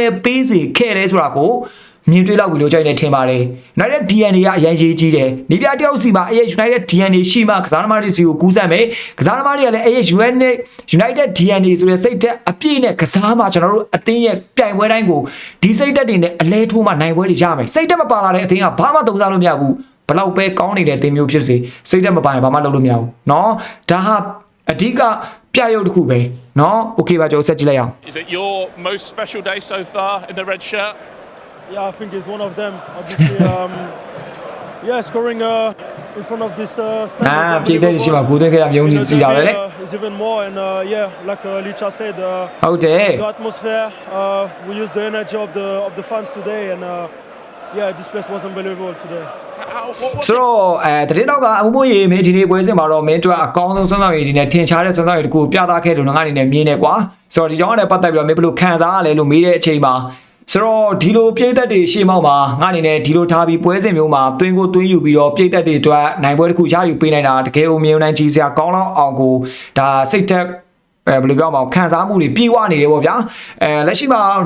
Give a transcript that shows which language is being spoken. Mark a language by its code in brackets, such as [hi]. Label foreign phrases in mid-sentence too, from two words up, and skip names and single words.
[my] ပေးစေခဲ့လဲဆိုတာကိုမြင်တွေ့လောက်ပြီးလို့ကြိုက်နေထင်ပါတယ် United DNA ကအရင်ရေးကြီးတယ်။နေပြတယောက်စီမှာအဲ့ United DNA ရှိမှကစားသမားတွေစီကိုကူးစက်မယ်။ကစားသမားတွေကလည်းအဲ့ United DNA ဆိုတဲ့စိတ်ဓာတ်အပြည့်နဲ့ကစားမှကျွန်တော်တို့အသင်းရဲ့ပြိုင်ပွဲတိုင်းကိုဒီစိတ်ဓာတ်တွေနဲ့အလဲထိုးမှနိုင်ပွဲတွေရမယ်။စိတ်ဓာတ်မပါလာတဲ့အသင်းကဘာမှသုံးစားလို့မရဘူး။ဘလောက်ပဲကောင်းနေတဲ့အသင်းမျိုးဖြစ်စေစိတ်ဓာတ်မပါရင်ဘာမှလုပ်လို့မရဘူး။နော်။ဒါဟာအဓိကပြရုပ်တစ်ခုပဲ။နော်။ Okay ပါကျွန်တော်ဆက်ကြည့်လိုက်အောင် [en] Is it your most special day so far in the red shirt? Yeah, I think it's one of them. Obviously, yeah, scoring in front of this stand [my] ပြည်သက်ရှိမှာကိုသွင်းခဲ့တာမျိုးကြီးစီတာပဲလေ [en] is even more, and yeah, like Licha said, [my] ဟုတ်တယ် [en] the atmosphere. We used the energy of the fans today, and yeah, this place was unbelievable today. [my] So တတိတော့ကအမိုးရေမင်းဒီနေ့ပွဲစဉ်မှာတော့မင်းတို့အကောင်းဆုံးစွမ်းဆောင်ရည်တွေနဲ့ထင်ရှားတဲ့စွမ်းဆောင်ရည်တကူပြသခဲ့လို့ငါအနေနဲ့မြင်နေကွာဆိုတော့ဒီကြောင့်လည်းပတ်သက်ပြီးတော့မင်းဘယ်လိုခံစားရလဲလို့မေးတဲ့အချိန်မှာဆိုတော့ဒီလိုပြိသက်တွေရှေ့မောက်မှာငါအနေနဲ့ဒီလိုထားပြီးပွဲစဉ်မျိုးမှာသွင်းယူပြီးတော့ပြိသက်တွေအတွက်နိုင်ပွဲတစ်ခုရယူပေးနိုင်တာတကယ်ကိုမြင်နိုင်ကြည့်စရာကောင်းလောက်အောင်ကိုဒါစိတ်သက်ဘယ်လိုပြောမလဲခံစားမှုတွေပြေဝနေတယ်ပေါ့ဗျာလက်ရှိမှာဒီ